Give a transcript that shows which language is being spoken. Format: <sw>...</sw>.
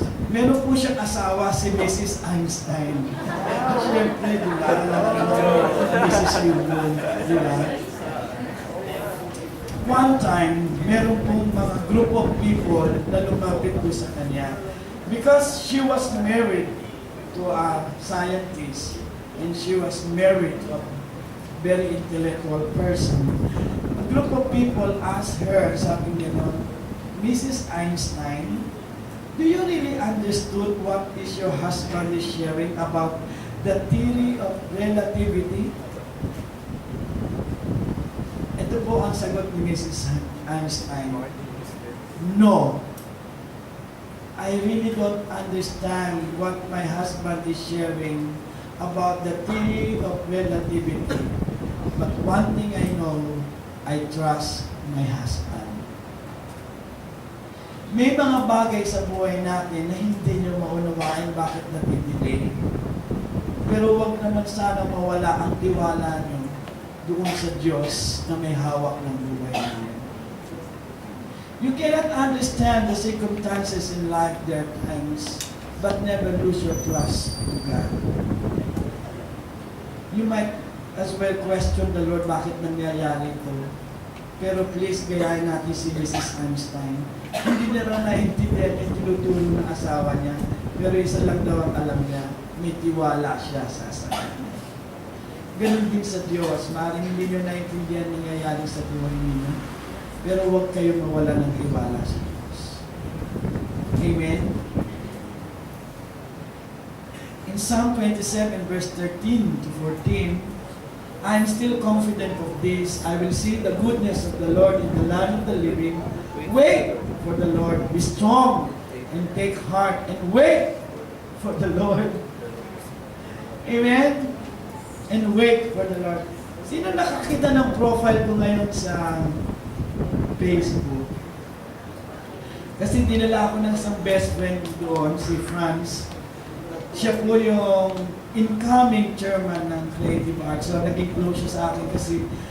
<tl>Meron po siyang asawa, si Mrs. Einstein. Siyempre, di ba? Mrs. Yugon, di ba?</tl> <en>One time,</en> <tl>meron pong mga</tl> <en>group of people</en> <tl>na lumapit po sa kanya.</tl> <en>Because she was married to a scientist and she was married to a very intellectual person. A group of people asked her,</en> <tl>sabi niya,</tl> <en>Mrs. Einstein, do you really understood what is your husband is sharing about the theory of relativity?</en> <tl>Ito po ang sagot ni Mrs. Einstein. No.</tl> <en>I really don't understand what my husband is sharing about the theory of relativity. But one thing I know, I trust my husband.</en> <tl>May mga bagay sa buhay natin na hindi nyo maunawain bakit natidelay. Pero wag naman sana mawala ang tiwala nyo doon sa Diyos na may hawak ng buhay niyo.</tl> <en>You cannot understand the circumstances in life, there are times, but never lose your trust to God. You might as well question the Lord,</en> <tl>bakit nangyayari ito? Pero please, gayahin natin si Mrs. Einstein. Hindi na raw naintindihan yung tinutulong ng asawa niya, pero isa lang daw ang alam niya, may tiwala siya sa asawa niya. Ganon din sa Diyos, maaaring hindi nyo naintindihan nangyayari sa buhay ninyo, pero huwag kayo mawala ng tiwala sa Diyos. Amen?</tl> <en>In Psalm 27 verse 13 to 14, I am still confident of this. I will see the goodness of the Lord in the land of the living. Wait for the Lord. Be strong and take heart and wait for the Lord. Amen? And wait for the Lord.</en> <tl>Sino nakakita ng profile ko ngayon sa Facebook? Kasi dinala ako ng isang best friend doon, si Franz. Siya po yung incoming chairman ng Creative Arts. So, naging close siya sa akin kasi</tl>